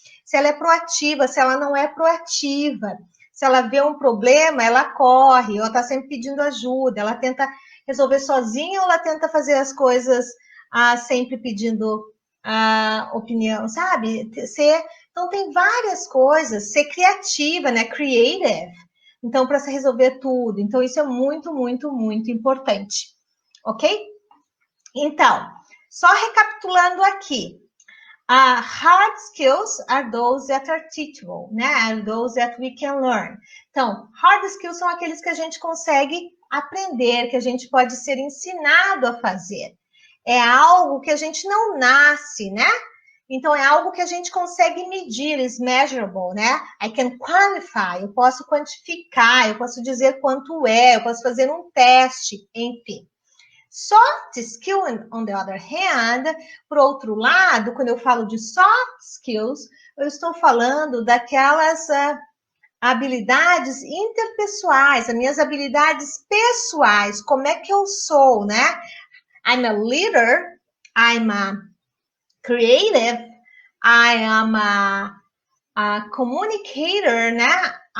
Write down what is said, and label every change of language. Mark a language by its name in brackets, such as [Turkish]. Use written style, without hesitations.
[Portuguese] Se ela é proativa, se ela não é proativa. Se ela vê um problema, ela corre, ela está sempre pedindo ajuda, ela tenta resolver sozinha ou ela tenta fazer as coisas sempre pedindo opinião, sabe? Então, tem várias coisas. Ser criativa, né? Creative. Então, para se resolver tudo. Então, isso é muito, muito, muito importante. Ok? Então, só recapitulando aqui. [English] Hard skills are those that are teachable, né? Are those that we can learn. [Portuguese] Então, hard skills são aqueles que a gente consegue aprender, que a gente pode ser ensinado a fazer. É algo que a gente não nasce, né? Então, é algo que a gente consegue medir, [English] is measurable, [Portuguese] né? [English] I can quantify, [Portuguese] eu posso quantificar, eu posso dizer quanto é, eu posso fazer um teste, enfim. Soft skill, [English] on the other hand, [Portuguese] por outro lado, quando eu falo de soft skills, eu estou falando daquelas habilidades interpessoais, as minhas habilidades pessoais, como é que eu sou, né? [English] I'm a leader, I'm a creative, I am a communicator, né?